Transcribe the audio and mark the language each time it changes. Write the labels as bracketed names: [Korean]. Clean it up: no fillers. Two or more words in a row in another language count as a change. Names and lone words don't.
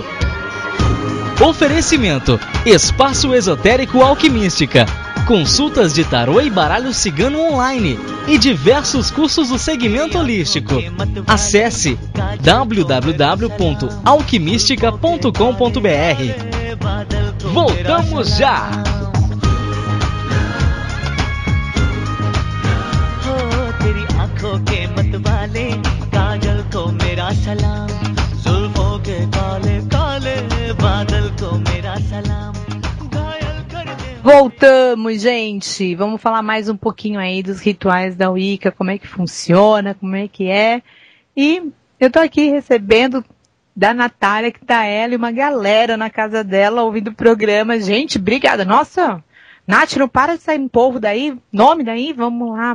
[Portuguese] Oferecimento, Espaço Esotérico Alquimística, consultas de tarô e baralho cigano online e diversos cursos do segmento holístico. Acesse www.alquimistica.com.br. Voltamos já! [Hindi] के मत वाले काजल को मेरा सलाम जुल्फों के काले काले बादल को मेरा सलाम घायल कर दे. [Portuguese] Voltamos, gente. Vamos falar mais um pouquinho aí dos rituais da Wicca, como é que funciona, como é que é. E eu tô aqui recebendo da Natália, que tá ela e uma galera na casa dela ouvindo o programa. Gente, obrigada. Nossa, Nath, não para de sair um povo daí, nome daí, vamos lá.